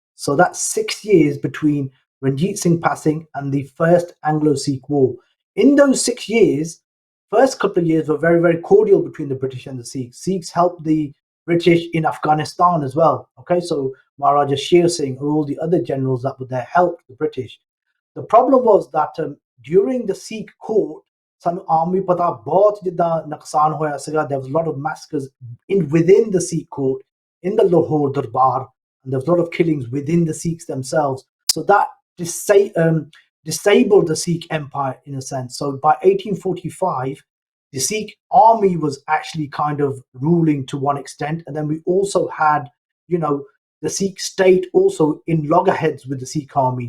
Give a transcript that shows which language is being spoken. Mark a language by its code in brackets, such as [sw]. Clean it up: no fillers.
[en] So that's 6 years between Ranjit Singh passing and the first Anglo-Sikh War. In those 6 years, first couple of years were very, very cordial between the British and the Sikhs. Sikhs helped the British in Afghanistan as well. Okay, so Maharaja Sher Singh or all the other generals that were there helped the British. The problem was that during the Sikh court, [pa] ਸਾਨੂੰ ਆਮ ਵੀ ਪਤਾ ਬਹੁਤ ਜਿੱਦਾਂ ਨੁਕਸਾਨ ਹੋਇਆ ਸੀਗਾ. [en] There was a lot of massacres within the Sikh court, in the Lahore Darbar, and there was a lot of killings within the Sikhs themselves. So that disabled the Sikh empire in a sense. So by 1845, the Sikh army was actually kind of ruling to one extent, and then we also had, the Sikh state also in loggerheads with the Sikh army.